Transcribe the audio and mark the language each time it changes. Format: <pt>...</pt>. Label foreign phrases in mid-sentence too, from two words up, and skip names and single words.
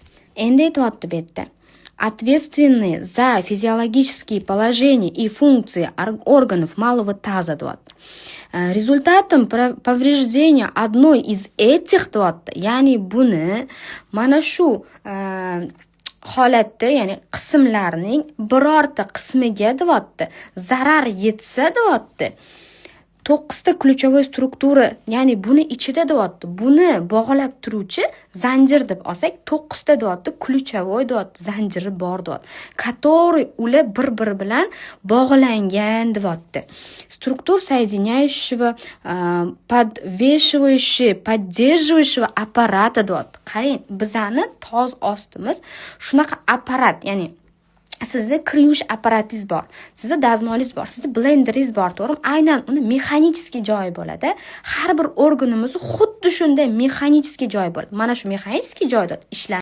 <uz>Endi aytyapti bu yerda.</uz> <ru>Ответственные за физиологические положения и функции органов малого таза, deyapti. Результатом повреждения одной из этих,</ru> <uz>deyapti. Ya'ni buni mana shu holatda, ya'ni qismlarning birorta qismiga, deyapti, zarar yetsa, deyapti, 9 ключевой struktura, ya'ni buni ichida, deyapti, buni bog'lab turuvchi zanjir deb olsak, 9 ta, deyapti, ключевой, deyapti, zanjiri bor, deyapti, который ular bir-biri bilan bog'langan, deyapti.</uz> <ru>Struktur соединяющего, подвешивающего, поддерживающего аппарата,</ru> <uz>deyapti. Qarang, bizani toz ostimiz shunaqa apparat, ya'ni sizni kir yuvish apparatingiz bor, sizni dazmolingiz bor, sizni blenderingiz bor, to'g'rimi? Aynan uni mexanический joyi bo'ladi. Har bir organimiz xuddi shunday mexanический joyi bo'ladi. Mana shu mexanический joyda ishlar</uz>